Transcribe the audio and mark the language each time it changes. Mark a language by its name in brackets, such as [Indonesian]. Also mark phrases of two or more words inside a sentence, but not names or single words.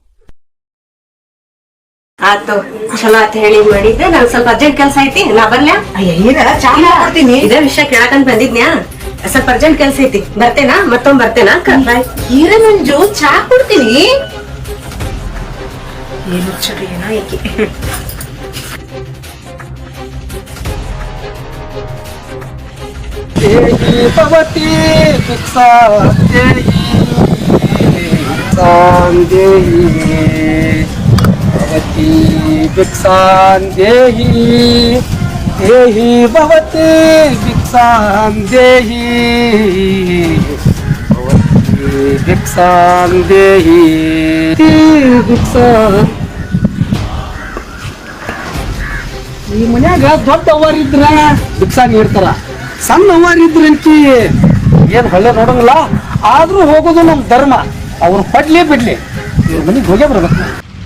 [Kannada] ಆತು ಚಲೋ ಆತ ಹೇಳಿ ಮಾಡಿದ್ದೆ. ನಂಗೆ ಸ್ವಲ್ಪ ಅರ್ಜೆಂಟ್ ಕೆಲ್ಸ ಐತಿ, ನಾ ಬರ್ಲ್ಯಾ? ಚಾ ಮಾಡ್ತೀನಿ. ಇದೇ ವಿಷಯ ಕೇಳಕಂತ ಬಂದಿದ್ನ್ಯಾ, ಸ್ವಲ್ಪ ಅರ್ಜೆಂಟ್ ಕೆಲ್ಸ ಐತಿ, ಬರ್ತೇನಾ? ಮತ್ತೊಮ್ಮೆ ಬರ್ತೇನಾ ಅಕ್ಕ? ಹೀರ ಮಂಜು ಚಾ ಕೊಡ್ತೀನಿ. ಏನು ಚಳಿ ಏನೋ ಏಕೆ [Sanskrit] देही भवती भिक्षा देही भिक्षां देही भवती भिक्षां देही देही भवती भिक्षां देही भवती भिक्षां देही भिक्षा [Kannada] ಈ ಮನ್ಯಾಗ ದೊಡ್ಡವರಿದ್ರ ಭಿಕ್ಷಾ ನೀಡ್ತಾರ, ಸಣ್ಣವರಿದ್ರಂತಿ ಏನ್ ಹೊಳ್ಳೆ ನೋಡಂಗಿಲ್ಲ. ಆದ್ರೂ ಹೋಗೋದು ನಮ್ ಧರ್ಮ. ಅವ್ರು ಪಡ್ಲಿ ಬಿಡ್ಲಿ ಇವ್ರ ಮನೆಗೆ ಹೋಗೇ ಬರ್ಬೇಕು.